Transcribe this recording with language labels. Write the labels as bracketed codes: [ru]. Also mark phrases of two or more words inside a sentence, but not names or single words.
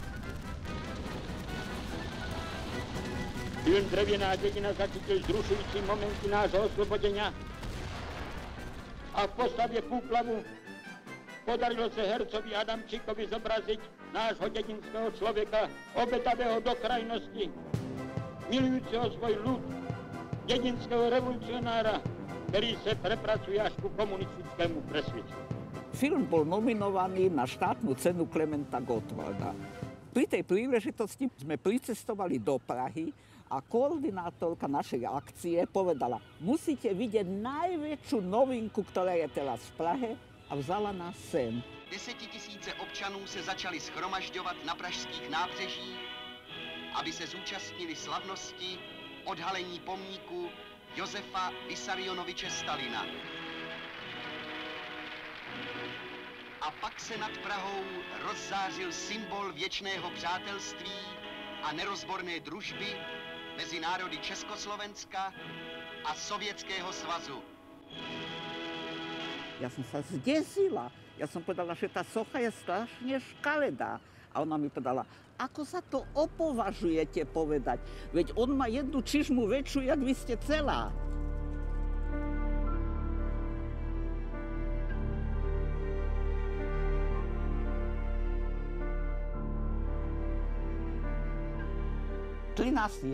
[sk] Film Drevená dedina zachytil zrušujúci momenty nášho oslobodenia a v postave Púplavu podarilo sa hercovi Adamčíkovi zobraziť nášho dedinského človeka, obetavého do krajnosti, milujúceho svoj ľud, dedinského revolucionára, ktorý sa prepracuje až ku komunistickému presvedčeniu. Film bol nominovaný na štátnu cenu Klementa Gottwalda. Pri tej príležitosti sme pricestovali do Prahy a koordinátorka našej akcie povedala, musíte vidieť najväčšiu novinku, ktorá je teraz v Prahe, a vzala nás sem. [cs] 10 000 občanů se začali schromažďovat na pražských nábřežích, aby se zúčastnili slavnosti odhalení pomníku Josefa Vissarionoviče Stalina. A pak se nad Prahou rozzářil symbol věčného přátelství a nerozborné družby mezi národy Československa a Sovětského svazu. [sk] Ja som sa zdesila. Ja som povedala, že tá socha je strašne škaredá. A ona mi povedala, ako sa to opovažujete povedať? Veď on má jednu čižmu väčšiu, jak vy ste celá. ...13.